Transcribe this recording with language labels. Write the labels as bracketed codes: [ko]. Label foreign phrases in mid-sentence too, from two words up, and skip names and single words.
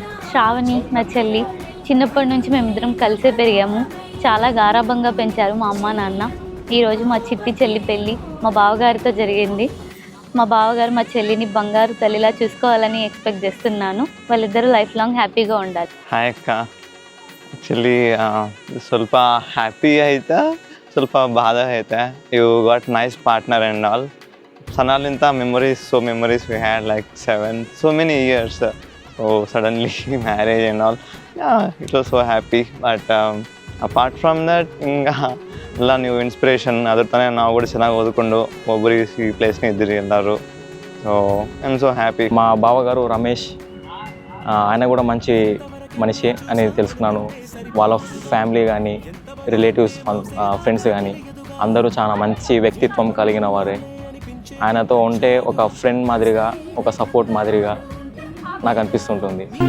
[te] శ్రావణి నా చెల్లి, చిన్నప్పటి నుంచి మేమిద్దరం కలిసే పెరిగాము. చాలా గారాబంగా పెంచారు మా అమ్మ నాన్న. ఈరోజు మా చిట్టి చెల్లి పెళ్ళి మా బావగారితో జరిగింది. మా బావగారు మా చెల్లిని బంగారు తల్లిలా చూసుకోవాలని ఎక్స్పెక్ట్ చేస్తున్నాను. వాళ్ళిద్దరూ [en] life long [te] హ్యాపీగా ఉండాలి. [kn] ಹಾಯ್ ಅಕ್ಕ, ಆ್ಯಕ್ಚುಲಿ ಸ್ವಲ್ಪ ಹ್ಯಾಪಿ ಆಯ್ತಾ, ಸ್ವಲ್ಪ ಬಾಧ ಐತೆ. [en] you got nice partner and all. ಸಣ್ಣಲಿಂತ memories we had like so many years. So suddenly marriage and all, yeah, it was so happy. But apart from that, [kn] ಎಲ್ಲ ನೀವು ಇನ್ಸ್ಪಿರೇಷನ್. ಅದ್ರ ತಾನೇ ನಾವು ಕೂಡ ಚೆನ್ನಾಗಿ ಓದ್ಕೊಂಡು ಒಬ್ಬರಿಗೆ ಈ ಪ್ಲೇಸ್ನ ಇದ್ದೀರಿ ಎಲ್ಲರೂ. [en] so I'm so happy. [te] మా బావగారు రమేష్, ఆయన కూడా మంచి మనిషి అని తెలుసుకున్నాను. వాళ్ళ ఫ్యామిలీ కానీ [en] relatives friends [te] కానీ అందరూ చాలా మంచి వ్యక్తిత్వం కలిగిన వారే. ఆయనతో ఉంటే ఒక ఫ్రెండ్ మాదిరిగా, ఒక సపోర్ట్ మాదిరిగా నాకు అనిపిస్తుంటుంది.